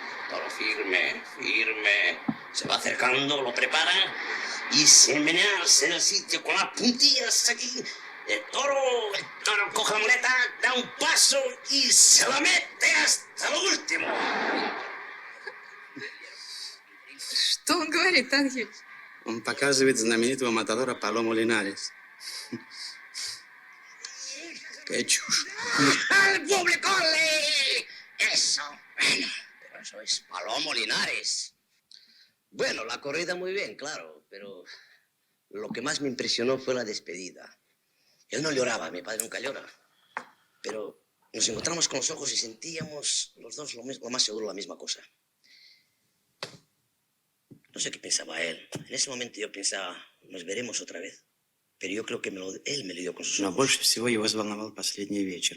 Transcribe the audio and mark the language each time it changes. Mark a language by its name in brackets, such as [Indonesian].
[Spanish] Toro firme, firme. Se va acercando, lo prepara y se menearse en el sitio con las puntillas aquí. El toro coge la muleta, da un paso y se la mete hasta lo último. [Russian] Что он говорит, Ангель? Он показывает знаменитого матадора Палому Линарес. [Spanish] ¡Qué chus! ¡Al público! Eso. Bueno, pero eso es Palomo Linares. Bueno, la corrida muy bien, claro, pero lo que más me impresionó fue la despedida. Él no lloraba, mi padre nunca llora, pero nos encontramos con los ojos y sentíamos los dos lo más seguro la misma cosa. No sé qué pensaba él. En ese momento yo pensaba, nos veremos otra vez. Pero yo creo que él me lo dio con sus [Russian] Но [Spanish] ojos. [Russian] больше всего его взволновал последний вечер,